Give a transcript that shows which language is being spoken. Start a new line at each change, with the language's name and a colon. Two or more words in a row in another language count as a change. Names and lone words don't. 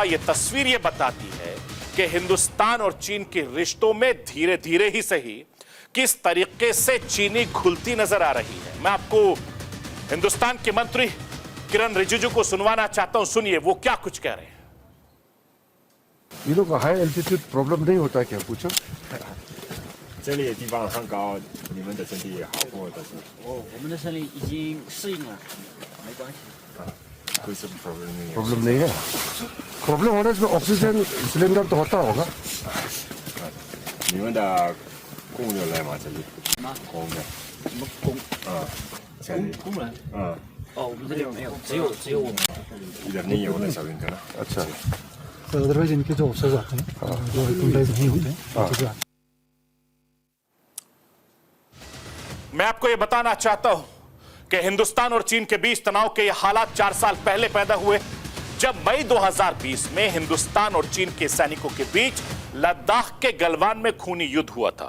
Hindi: यह तस्वीर यह बताती है कि हिंदुस्तान और चीन के रिश्तों में धीरे धीरे ही सही किस तरीके से चीनी घुलती नजर आ रही है। मैं आपको हिंदुस्तान के मंत्री किरण रिजिजू को सुनवाना चाहता हूं, सुनिए वो क्या कुछ कह रहे हैं। ये लोग
English: high altitude problem
Hindi: नहीं होता क्या? पूछो।
Chinese: 这里的地方很高，你们的身体也好过的是。我们的身体已经适应了，没关系。
Hindi: कोई सब प्रॉब्लम नहीं है। प्रॉब्लम नहीं है। प्रॉब्लम होने से
English: oxygen cylinder
Hindi: तो होता होगा।
Chinese: 你们的工人来吗？这里？工人。什么工？这里。工人？嗯。哦，我们这里没有，只有我们。
Hindi: इधर नहीं है उधर सब इनका ना। अच्छा। तो अदरवाइज इनके जो ऑफिसर्स आते हैं जो इम्प्लॉइज नहीं होते हैं तो मैं आपको यह बताना चाहता हूं कि हिंदुस्तान और चीन के बीच तनाव के ये हालात 4 साल पहले पैदा हुए, जब मई 2020 में हिंदुस्तान और चीन के सैनिकों के बीच लद्दाख के गलवान में खूनी युद्ध हुआ था।